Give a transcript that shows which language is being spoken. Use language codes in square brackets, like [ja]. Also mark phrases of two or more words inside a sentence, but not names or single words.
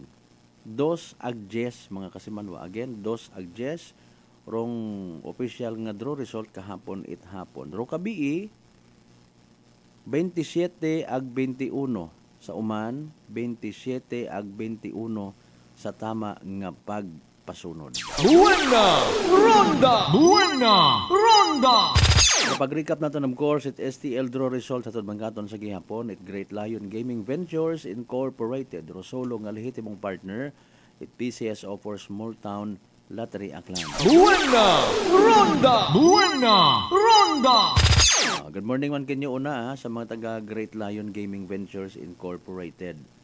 [akl] Dos agjes mga kasimanwa. Again, dos agjes rong official nga [en] draw result [akl] kahapon at hapon. Ro kabii 27 ag 21 sa uman, 27 ag 21 sa tama nga pagpasunod. [es] Buena Ronda! Buena Ronda! [akl] Pag-recap natin [en] of course [akl] it STL [en] draw result [akl] sa tudbangkaton sa gihapon it Great Lion Gaming Ventures Incorporated Rosolo nga lehitimong partner it PCSO for Small Town Lottery Aklan. [es] Buena Ronda! Buena Ronda! [en] Good morning [akl] man kinyo una sa mga taga Great Lion Gaming Ventures Incorporated.